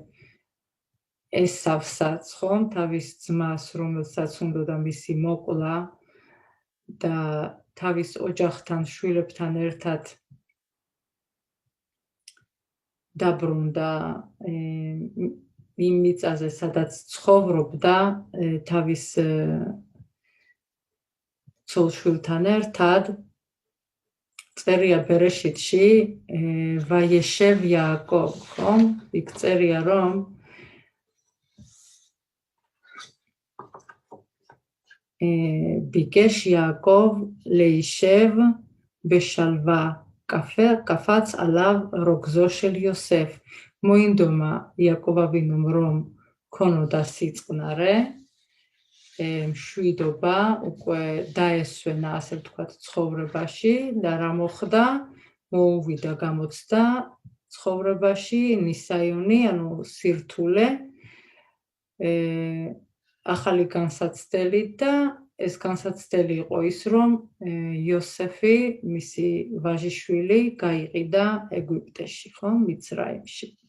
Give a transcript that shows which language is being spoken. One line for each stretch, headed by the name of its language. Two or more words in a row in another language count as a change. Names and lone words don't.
Georgian: ესავსაც, ხომ, თავის ძმას, რომელსაც უნდოდა მისი მოკლა და თავის ოჯახთან, შვილებთან ერთად დაბრუნდა იმ მიწაზე, სადაც ცხოვრობდა თავის ცოლ-შვილთან ერთად, წერია ბერეშითში,
Hebrew: וישב יעקב,
Georgian: ხომ? იქ წერია, რომ
Hebrew: ביקש יעקב להישב בשלווה, קפץ עליו רוגזו של יוסף.
Georgian: მოინდომა იაკობ ავინომ რომ ქონოდა სიწყნარე, მშვიდობა უკვე დაესვენა, ასე ვთქვათ, ცხოვრებაში და რა მოხდა? მოუვიდა, გამოცდა ცხოვრებაში ნისაიონი, ანუ სირთულე, ახალი განსაცდელი და ეს განსაცდელი იყო ის, რომ იოსეფი, მისი ვაჟიშვილი, გაიყიდა ეგვიპტეში, ხო, მიცრაიმში.